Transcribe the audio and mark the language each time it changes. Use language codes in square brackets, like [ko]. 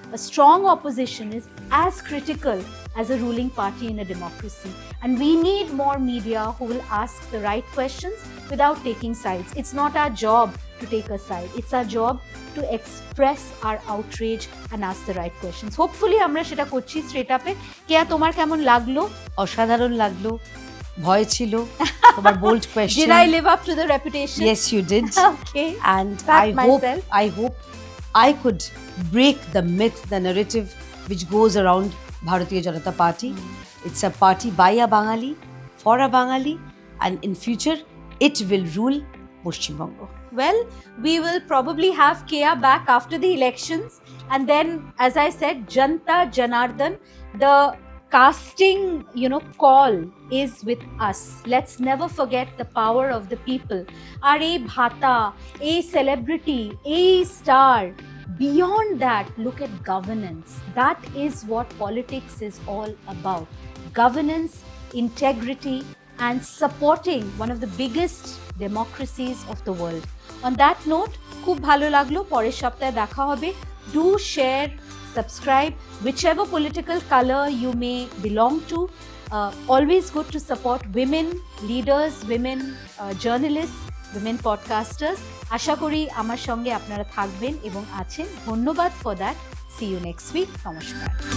[en] A strong opposition is as critical as a ruling party in a democracy. And we need more media who will ask the right questions without taking sides. It's not our job to take a side. It's our job to express our outrage and ask the right questions. [bn] Hopefully আমরা সেটা করছি straight আপে। কেয়া, তোমার কেমন লাগলো? অসাধারণ লাগলো, ভয় ছিল, তোমার [en] bold question. Did I live up to the reputation? Yes, you did. Okay. And Pat I hope I could break the myth, the narrative which goes around Bharatiya Janata Party. It's a party by a Bangali, for a Bangali, and in future it will rule Paschim Banga. Well, we will probably have Keya back after the elections, and then, as I said, Janta Janardhan, the casting, call is with us. Let's never forget the power of the people. Are a bhata, a celebrity, a star. Beyond that, look at governance. That is what politics is all about. Governance, integrity, and supporting one of the biggest democracies of the world. On that note, [bn] খুব ভালো লাগলো, পরের সপ্তাহে দেখা হবে। [en] Do share, subscribe, whichever political color you may belong to. Always good to support women leaders, women journalists, women podcasters. [bn] আশা করি আমার সঙ্গে আপনারা থাকবেন এবং আছেন। ধন্যবাদ [en] for that. See you next week. [bn] নমস্কার।